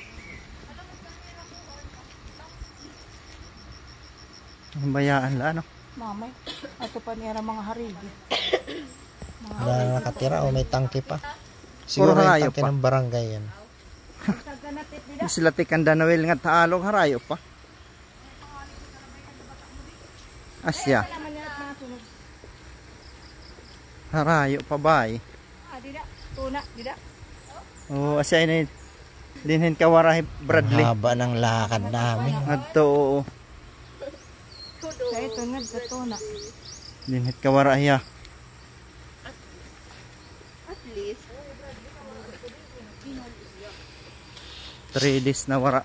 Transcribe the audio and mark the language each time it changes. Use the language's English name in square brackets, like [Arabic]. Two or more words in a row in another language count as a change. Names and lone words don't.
[Bantoanon] Ang bayaan la ano. Mamay, ato pa niya mga harigi. [Filipino] Wala na nakatira o may tangke pa. Siguro Puro yung harayo tangke pa. ng barangay yan. [Bantoanon] Sila tikanda Noel nga taalog harayo pa. Asya. Harayo pa ba eh? Dida, tuna, dida. Oo, asya ini dinhin kawarahi Bradley. [Filipino] Ang haba ng lakad namin. [Bantoanon] Adto oo. Sa ito nga sa tuna. Dinhin kawarahi ya. [English] At least [Bantoanon] 3 days na wara.